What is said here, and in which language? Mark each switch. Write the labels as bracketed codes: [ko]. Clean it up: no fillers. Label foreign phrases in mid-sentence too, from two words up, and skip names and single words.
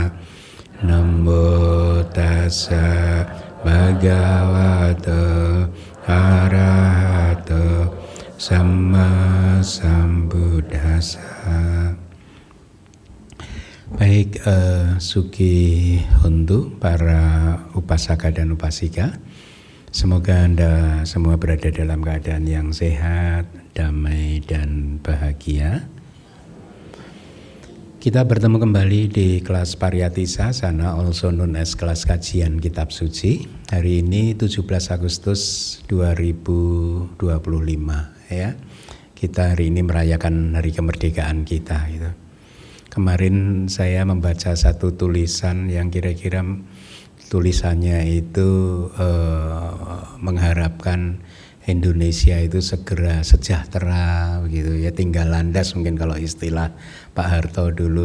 [pi] Namo Tassa Bhagavato Arahato Sama Sambuddhassa. [id] Baik, [pi] Suki Hontu, [id] para upasaka dan upasika, semoga Anda semua berada dalam keadaan yang sehat, damai, dan bahagia. Kita bertemu kembali di kelas Pariyatisa Sana, [en] also known as [id] kelas kajian Kitab Suci. Hari ini 17 Agustus 2025 ya. Kita hari ini merayakan hari kemerdekaan kita gitu. Kemarin saya membaca satu tulisan yang kira-kira tulisannya itu mengharapkan Indonesia itu segera sejahtera begitu ya, tinggal landas mungkin kalau istilah Pak Harto dulu.